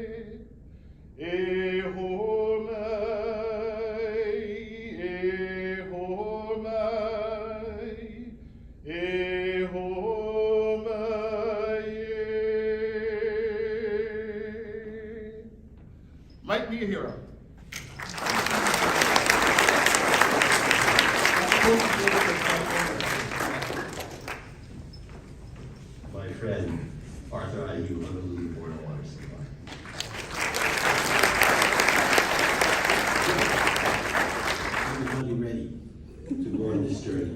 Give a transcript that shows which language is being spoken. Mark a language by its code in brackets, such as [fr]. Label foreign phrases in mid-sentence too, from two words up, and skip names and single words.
[haw] E ho mai, e ho mai, e ho mai, e. [en] Mike Miyahira. My friend, Arthur I.U., Honolulu Board of Water Supply. Everybody ready to go on this journey?